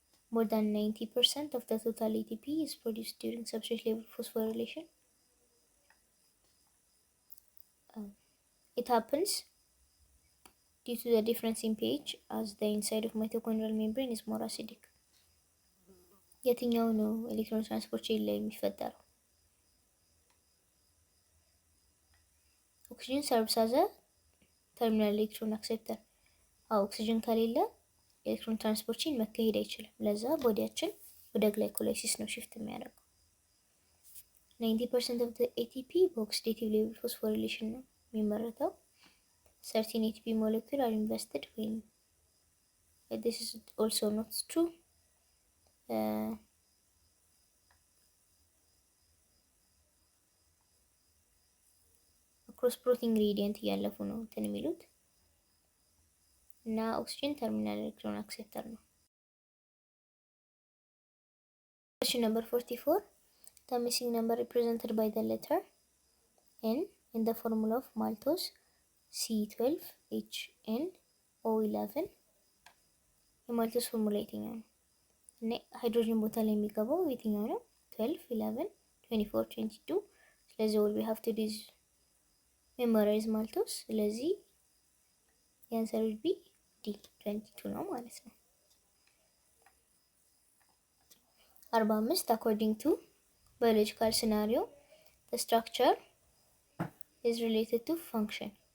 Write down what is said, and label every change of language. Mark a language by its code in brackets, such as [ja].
[en] More than 90% of the total ATP is produced during substrate level phosphorylation. It happens due to the difference in pH as the inside of mitochondrial membrane is more acidic. [am] የትኛው ነው ኤሌክትሮን ትራንስፖርት ቼን ላይ የሚፈጠረው? ኦክሲጅን ሰርቭስ አዘ ተርሚናል ኤሌክትሮን አክሴፕተር። ኦክሲጅን ከሌለ ኤሌክትሮን ትራንስፖርት ቼን መካሄድ አይችልም። ለዛ ቦዲያችን ወደ ግላይኮላይሲስ ነው ሽፍት የሚያደርገው። [en] 90% of the ATP [am] በኦክሲዴቲቭ ሌቭል ፎስፎሪሌሽን ነው የሚመረተው። [en] Certain ATP molecules are invested when this is also not true. Across protein gradient [am] እያለፉ ነው እንትን የሚሉት እና ኦክሲጅን ተርሚናል ኤሌክትሮን አክሴፕተር ነው። [en] Question number 44. The missing number represented by the letter N in the formula of maltose C12HNO11 [am] የማልቶስ ፎርሙላ የትኛው ነው? እና ሃይድሮጅን ቦታ ላይ የሚገባው የትኛው ነው? [en] 12 11 24 22 ስለዚህ all we have to do is memorize maltose። [am] ስለዚህ የአንሰር [en] would be D 22 [am] ነው ማለት ነው። [en] 45 according to biological scenario the structure is related to function.